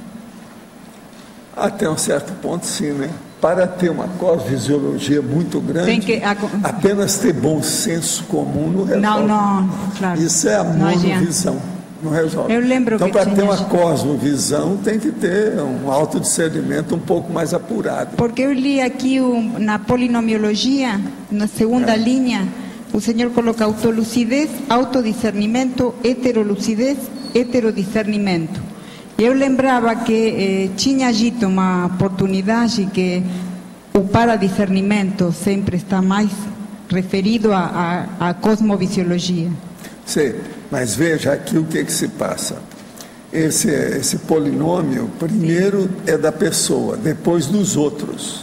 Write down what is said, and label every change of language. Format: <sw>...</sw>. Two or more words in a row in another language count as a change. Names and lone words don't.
<pt>Até um certo ponto, sim, né? Para ter uma cosmofisiologia muito grande, apenas ter bom senso comum não resolve. Não, claro. Isso é a monovisão, não resolve. Eu lembro então, que para ter uma cosmovisão, tem que ter um autodiscernimento um pouco mais apurado. Porque eu li aqui na polinomiologia, na segunda linha, o senhor coloca autolucidez, autodiscernimento, heterolucidez, heterodiscernimento. Eu lembrava que tinha dito uma oportunidade que o paradiscernimento sempre está mais referido à cosmovisiologia. Sim, mas veja aqui o que se passa. Esse polinômio, primeiro é da pessoa, depois dos outros.</pt>